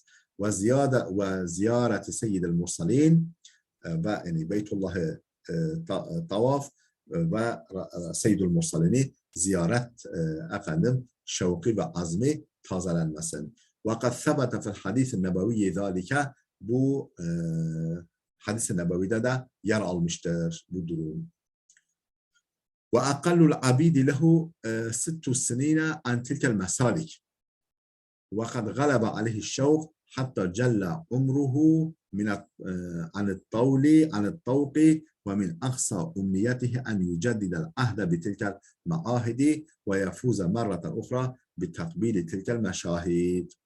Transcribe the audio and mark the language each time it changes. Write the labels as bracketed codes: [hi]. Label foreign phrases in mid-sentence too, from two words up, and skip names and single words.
[ar] وزيارة سيد المرسلين, [tr] ve yani Beytullah'ı tavaf ve seyyidül mursalini ziyaret efendim şevki ve azmi tazelenmesin. [ar] وقد ثبت في الحديث النبوي ذلك. [tr] Bu hadis-i nebevide de yer almıştır bu durum. [ar] وأقل العبيد له 6 سنين عن تلك المسالك وقد غلب عليه الشوق حتى جل عمره عن الطوق ومن أقصى أمنيته أن يجدد العهد بتلك المعاهد ويفوز مرة أخرى بتقبيل تلك المشاهد.